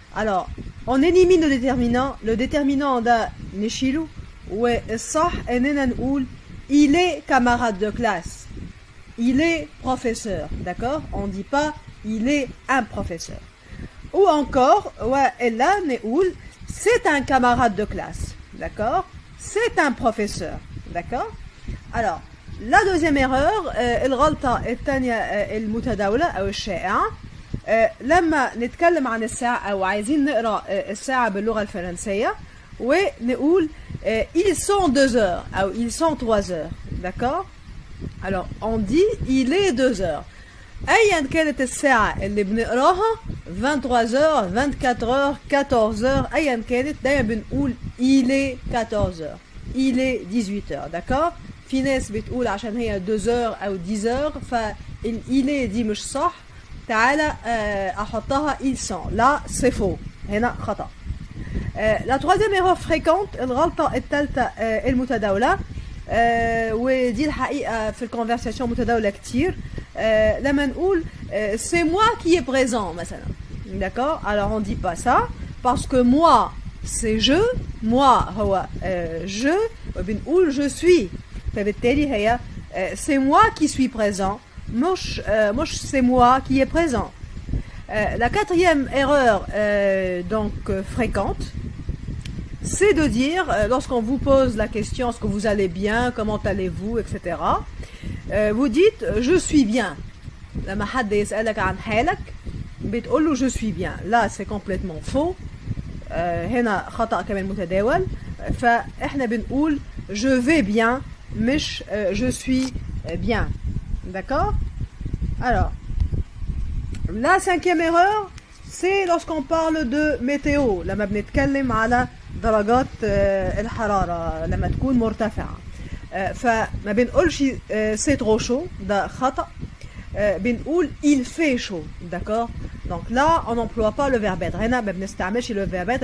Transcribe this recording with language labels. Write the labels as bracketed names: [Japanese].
[French] Alors, on élimine le déterminant [Arabic] ده نشيله، والصح اننا نقول [French] il est camarade de classe, il est professeur, d'accord? On dit pas il est un professeur. Ou encore [Arabic] والا نقول [French] c'est un camarade de classe, d'accord? C'est un professeur, d'accord? Alors la deuxième erreur [Arabic] الغلطة الثانية المتداولة او الشائعة، لما نتكلم عن الساعة أو عايزين نقرأ الساعة باللغة الفرنسية ونقول [French] ils sont 2 heures [Arabic] أو [French] ils sont 3 heures، [Arabic] d'accord? Alors on dit [French] il est 2 heures [Arabic] أيا كانت الساعة اللي بنقراها، [French] 23 heures 24 heures 14 heures [Arabic] أيا كانت، دايما بنقول [French] il est 14 heures il est 18 heures، [Arabic] d'accord؟ في ناس بتقول عشان هي 2 heures أو 10 heures فال il est دي مش صح، تعالى احطها ils sont. لا [French] c'est faux، [Arabic] هنا خطأ. [French] La troisième erreur fréquente، [Arabic] الغلطة الثالثة المتداولة، ودي الحقيقة في الكونفرساسيون متداولة كتير، لما نقول [French] c'est moi qui est présent [Arabic] مثلا، d'accord? [French] Alors on dit pas ça parce que moi c'est je، moi هو je، [Arabic] وبنقول [French] je suis، [Arabic] فبالتالي هي [French] c'est moi qui suis présent، مش c'est moi qui est présent. La quatrième erreur donc fréquente, c'est de dire lorsqu'on vous pose la question est-ce que vous allez bien, comment allez-vous, etc. Vous dites je suis bien. [Arabic] لما حد يسألك عن حالك بتقول له [French] je suis bien. Là c'est complètement faux. [Arabic] هنا خطأ كمان متداول. فاحنا بنقول [French] je vais bien [Arabic] مش [French] je suis bien. [Arabic] D'accord? [French] Alors, la cinquième erreur, c'est lorsqu'on parle de météo. [Arabic] لما بنتكلم على درجات الحرارة لما تكون مرتفعة، فما بنقولش [French] c'est trop chaud، [Arabic] ده خطأ. بنقول [French] il fait chaud، [Arabic] d'accord? [French] Donc là on n'emploie pas le verbe être. [Arabic] هنا ما بنستعملش [French] le verbe être.